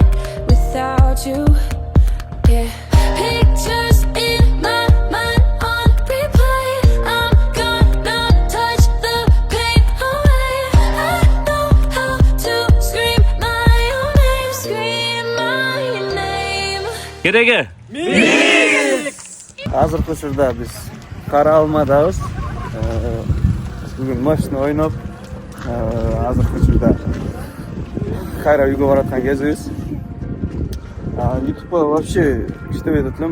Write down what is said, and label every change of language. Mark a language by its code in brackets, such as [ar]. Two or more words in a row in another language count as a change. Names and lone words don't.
[en] Without you, yeah. Pictures in my mind on replay. I'm gonna touch the pain away. I know how to scream my own name, scream my name. [ky] Kerege. Азыркы учурда биз Кара Алмадабыз. Бүгүн машина ойноп, азыркы учурда кайра үйгө бараткан кезибиз. YouTube'da вообще иштебей атам.